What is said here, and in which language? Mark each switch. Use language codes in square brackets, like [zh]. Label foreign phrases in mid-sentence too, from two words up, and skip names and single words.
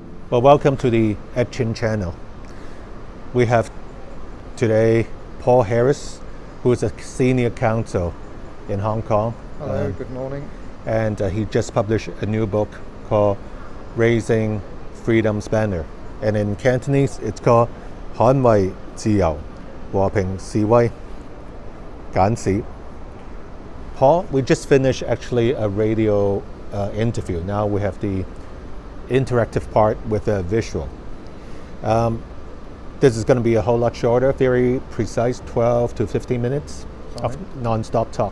[en] Well, welcome to the Etchin channel. We have today Paul Harris, who is a senior counsel in Hong Kong. Hello, good morning. And he just published a new book called Raising Freedom's Banner. And in Cantonese, it's called 捍衛自由和平示威簡史. Paul, we just finished actually a radio interview. Now we have the interactive part with a visual. This is going to be a whole lot shorter, very precise, 12 to 15 minutes of non-stop talk.